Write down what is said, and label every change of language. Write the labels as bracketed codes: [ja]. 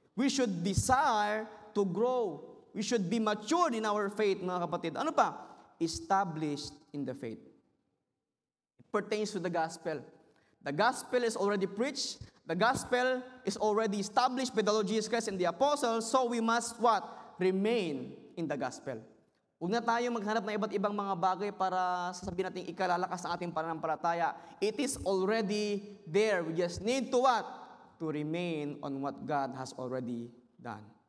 [en] We should desire to grow. We should be matured in our faith, mga kapatid. [tl] Ano pa? [en] Established in the faith. It pertains to the gospel. The gospel is already preached. The gospel is already established by the Lord Jesus Christ and the apostles. So we must what? Remain in the gospel. [tl] Huwag na tayo maghanap ng iba't ibang mga bagay para sasabihin natin ikalalakas ang ating pananampalataya. [en] It is already there. We just need to what? To remain on what God has already done.